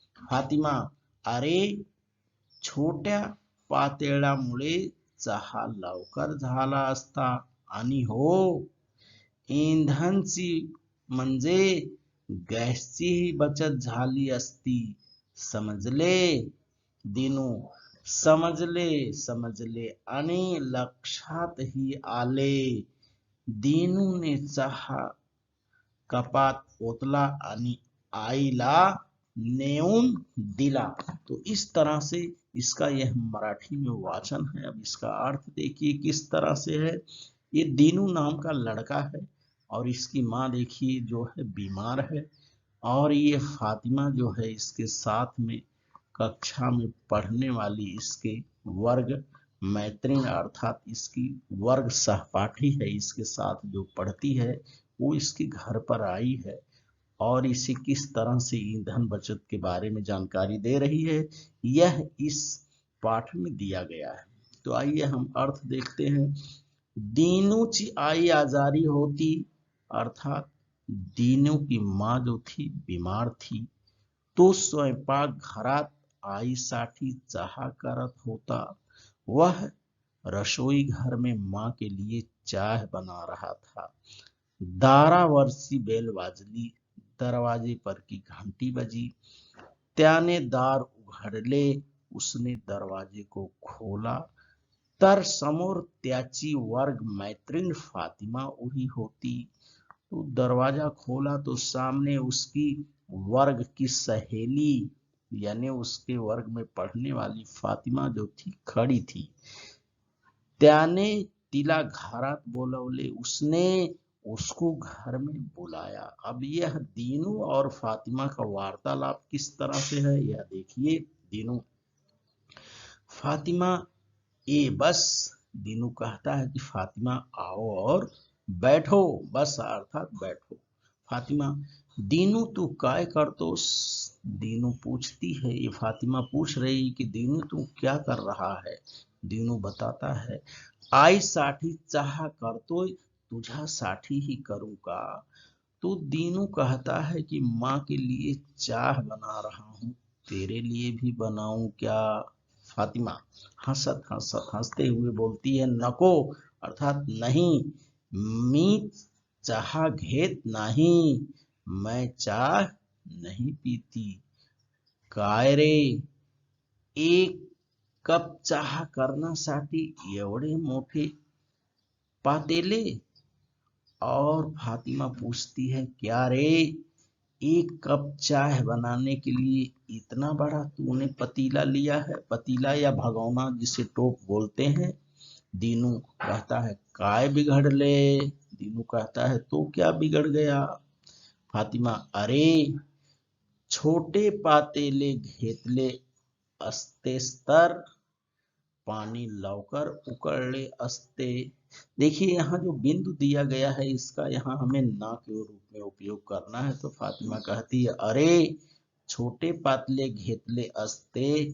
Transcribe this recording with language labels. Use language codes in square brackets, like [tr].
[mr] फातिमा, अरे छोट्या पातेल्यामुळे चहा लवकर झाला असता आणि हो, इंधनची म्हणजे गॅसचीही बचत झाली असती. समजले? दिनू, समजले आणि लक्षातही आले. दिनूने चहा कपात ओतला आणि आईला नेऊन दिला। [hi] तो इस तरह से इसका यह मराठी में वाचन है। अब इसका अर्थ देखिए किस तरह से है। ये दीनू नाम का लड़का है और इसकी माँ देखिए जो है बीमार है, और ये फातिमा जो है इसके साथ में कक्षा में पढ़ने वाली इसके वर्ग मैत्रीण अर्थात इसकी वर्ग सहपाठी है, इसके साथ जो पढ़ती है वो इसके घर पर आई है और इसे किस तरह से ईंधन बचत के बारे में जानकारी दे रही है, यह इस पाठ में दिया गया है। तो आइए हम अर्थ देखते हैं। [mr] दीनूची आई आजारी होती [hi] अर्थात दीनू की माँ जो थी बीमार थी, [mr] तो स्वयंपाक घरात आईसाठी चहा करत होता। [hi] वह रसोई घर में माँ के लिए चाय बना रहा था। [mr] दारावरची बेल वाजली, [hi] दरवाजे पर की घंटी बजी। [mr] त्याने दार उघडले, [hi] उसने दरवाजे को खोला [mr] तर समोर त्याची वर्ग मैत्रीण फातिमा उभी होती। [hi] तो दरवाजा खोला तो सामने उसकी वर्ग की सहेली यानी उसके वर्ग में पढ़ने वाली फातिमा जो थी खड़ी थी। [mr] त्याने तिला घरात बोलवले, [hi] उसने उसको घर में बुलाया। अब यह दीनू और फातिमा का वार्तालाप किस तरह से है यह देखिए। [mr] दीनू, फातिमा ए बस। [hi] दीनू कहता है कि फातिमा आओ और बैठो, बस अर्थात बैठो। [mr] फातिमा, दीनू तू काय करतोस? [hi] दीनू पूछती है, ये फातिमा पूछ रही कि दीनू तू क्या कर रहा है? दीनू बताता है, [mr] आईसाठी चहा करतोय, तुझ्यासाठी ही करूं का? [hi] तो दीनू कहता है कि माँ के लिए चाय बना रहा हूँ, तेरे लिए भी बनाऊं क्या? फातिमा हंसते हुए बोलती है, नको अर्थात नहीं, [mr] मी चहा घेत नाही, [hi] मैं चाय नहीं पीती. [mr] काय रे, एक कप चहा करण्यासाठी एवढे मोठे पातेले? [hi] और फातिमा पूछती है, क्या रे, एक कप चाय बनाने के लिए इतना बड़ा तूने पतीला लिया है? पतीला या भगोना जिसे टोप बोलते हैं. दीनू कहता है, काय बिगड़ ले. दीनू कहता है, तो क्या बिगड़ गया? [mr] फातिमा, अरे छोटे पातेले घेतले असतेस तर पानी लवकर उकळले असते. [hi] देखिए यहाँ जो बिंदु दिया गया है इसका यहाँ हमें ना के रूप में उपयोग करना है. तो फातिमा कहती है, [mr] अरे छोटे पातले घेतले असते.